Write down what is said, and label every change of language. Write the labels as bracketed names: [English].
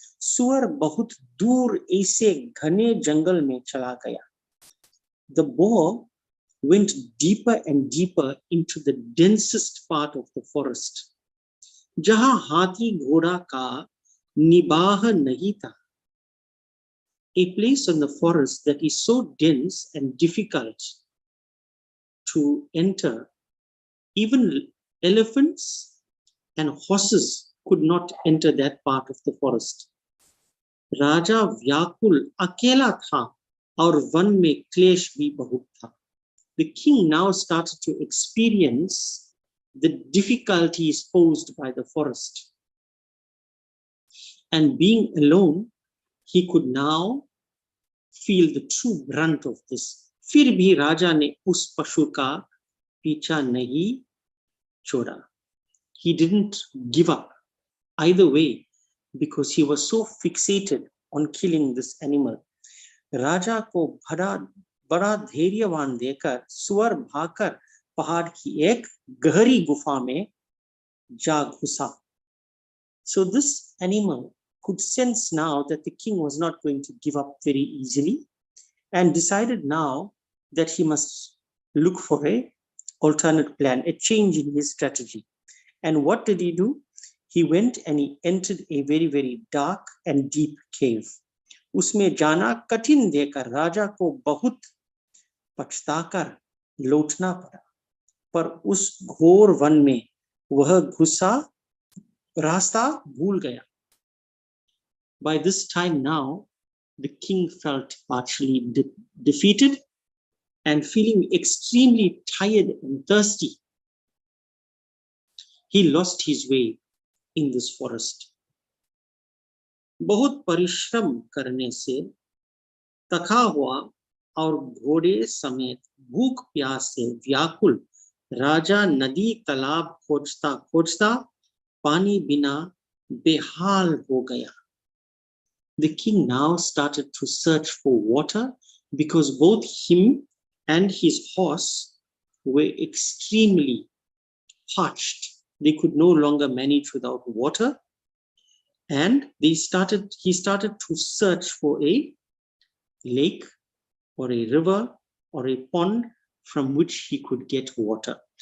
[Hindi] सुअर बहुत दूर ऐसे घने जंगल में चला गया. [English] The boar went deeper and deeper into the densest part of the forest, [Hindi] जहां हाथी घोड़ा का निबाह नहीं था. [English] A place in the forest that is so dense and difficult to enter, even elephants and horses could not enter that part of the forest. [Hindi] राजा व्याकुल अकेला था और वन में क्लेश भी बहुत था. [English] The king now started to experience the difficulties posed by the forest. And being alone, he could now feel the true brunt of this. [Hindi] फिर भी राजा ने उस पशु का पीछा नहीं छोड़ा. [English] He didn't give up either way because he was so fixated on killing this animal. [Hindi] राजा को बड़ा धैर्यवान देकर सुअर भागकर पहाड़ की एक गहरी गुफा में जा घुसा. [English] So this animal could sense now that the king was not going to give up very easily, and decided now that he must look for an alternate plan, a change in his strategy. And what did he do? He went and he entered a very, very dark and deep cave. [Hindi] उसमें जाना कठिन देकर राजा को बहुत पछताकर लौटना पड़ा. पर उस घोर वन में वह घुसा रास्ता भूल गया. [English] By this time now, the king felt partially defeated and feeling extremely tired and thirsty. He lost his way in this forest. [Hindi] बहुत परिश्रम करने से थका हुआ और घोड़े समेत भूख प्यास से व्याकुल राजा नदी तालाब खोजता खोजता पानी बिना बेहाल हो गया. [English] The king now started to search for water because both him and his horse were extremely parched. They could no longer manage without water, and he started to search for a lake or a river or a pond from which he could get water.